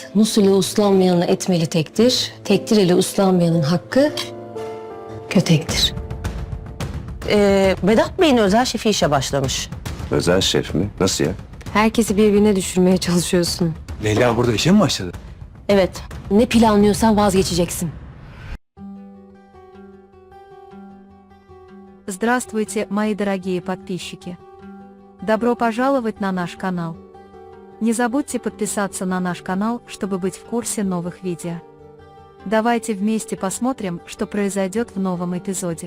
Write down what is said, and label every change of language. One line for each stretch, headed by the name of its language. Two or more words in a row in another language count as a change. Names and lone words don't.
Turkish: Musul ile uslanmayanla etmeli tektir. Tektir ile uslanmayanın hakkı kötektir. Vedat Bey'in özel şefi işe başlamış. Özel şef mi? Nasıl ya? Herkesi birbirine düşürmeye çalışıyorsun. Leyla burada işe mi başladı? Evet, ne planlıyorsan vazgeçeceksin.
Russian: Здравствуйте, мои дорогие подписчики! Добро пожаловать на наш канал! Не забудьте подписаться на наш канал, чтобы быть в курсе новых видео. Давайте вместе посмотрим, что произойдет в новом эпизоде.